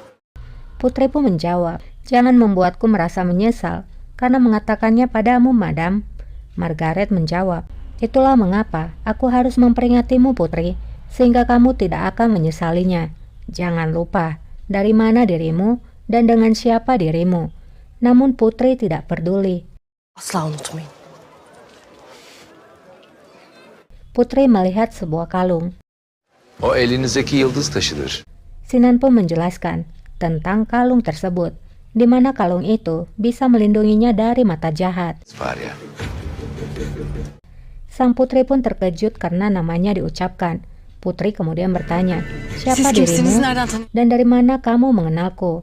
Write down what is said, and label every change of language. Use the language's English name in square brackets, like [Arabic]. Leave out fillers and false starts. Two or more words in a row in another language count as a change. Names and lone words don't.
[Indonesian] Putri pun menjawab, jangan membuatku merasa menyesal karena mengatakannya padamu, madam. Margaret menjawab, itulah mengapa aku harus memperingatimu, putri, sehingga kamu tidak akan menyesalinya. Jangan lupa, dari mana dirimu dan dengan siapa dirimu. Namun putri tidak peduli. [Turkish] Asla unutmayın. [Indonesian] Putri melihat sebuah kalung. [Turkish] O elinizdeki yıldız taşıdır. [Indonesian] Sinan pun menjelaskan tentang kalung tersebut, di mana kalung itu bisa melindunginya dari mata jahat. Sang putri pun terkejut karena namanya diucapkan. Putri kemudian bertanya, "Siapa dirimu dan dari mana kamu mengenalku?"